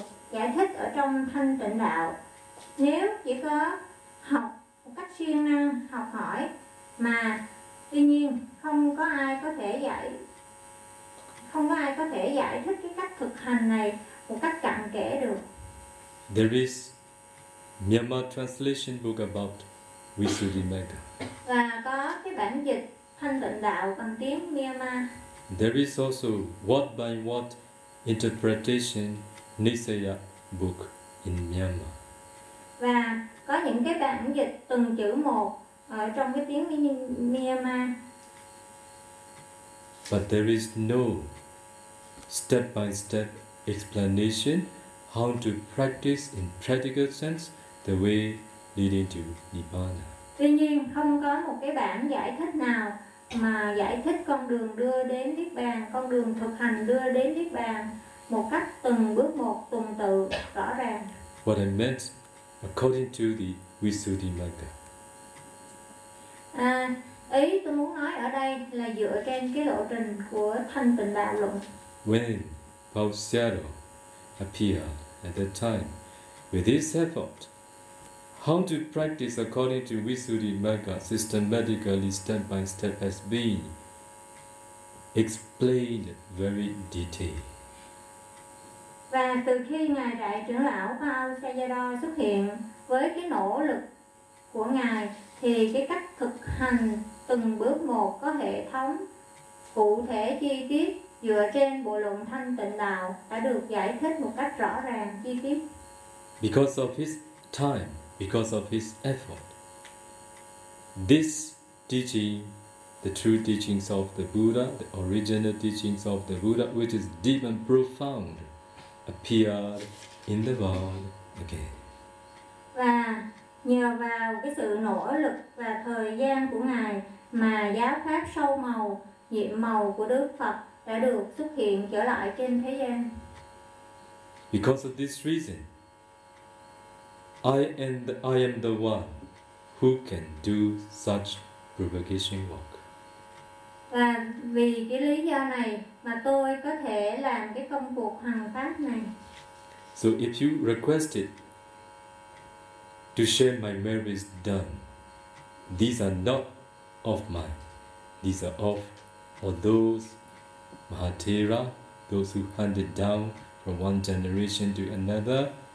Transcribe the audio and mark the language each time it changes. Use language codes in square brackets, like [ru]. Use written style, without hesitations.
[vi] giải thích ở trong thanh tịnh đạo, nếu chỉ có học một cách siêng năng, học hỏi, mà tuy nhiên không có ai có thể giải thích cái cách thực hành này một cách cặn kẽ được. [en] There is Myanmar translation book about Visuddhimagga. [vi] Và có cái bản dịch thanh tịnh đạo bằng tiếng Myanmar. [en] There is also word by word interpretation Nisaya book in Myanmar. [vi] Và có những cái bản dịch từng chữ một ở trong cái tiếng Myanmar. [en] But there is no step-by-step explanation how to practice in practical sense the way leading to Nibbana. [vi] Tuy nhiên, không có một cái bản giải thích nào mà giải thích con đường đưa đến Niết Bàn, con đường thực hành đưa đến Niết Bàn một cách từng bước một, từng tự, rõ ràng. [en] What I meant, according to the Visuddhimagga. [vi] Ý tôi muốn nói ở đây là dựa trên cái lộ trình của Thanh Tịnh Đạo Luận. [en] When Pao Xiao appeared at that time, with his effort, how to practice according to Visuddhimagga systematically, step by step, has been explained very detailed. [vi] Và từ khi ngài đại trưởng lão Pao Xiao xuất hiện với cái nỗ lực của ngài, thì cái cách thực hành từng bước một có hệ thống, cụ thể, chi tiết dựa trên bộ luận Thanh Tịnh Đạo đã được giải thích một cách rõ ràng, chi tiết. [en] Because of his time, because of his effort, this teaching, the true teachings of the Buddha, the original teachings of the Buddha, which is deep and profound, appeared in the world again. [vi] Và nhờ vào cái sự nỗ lực và thời gian của ngài mà giáo pháp sâu màu, nhiệm màu của Đức Phật đã được xuất hiện trở lại trên thế gian. [en] Because of this reason, I am the one who can do such propagation work. [vi] Và vì cái lý do này mà tôi có thể làm cái công cuộc hành pháp này. [en] So if you requested to share my merits done, these are not of mine. These are of all those Mahathera, those who handed down from one generation to another.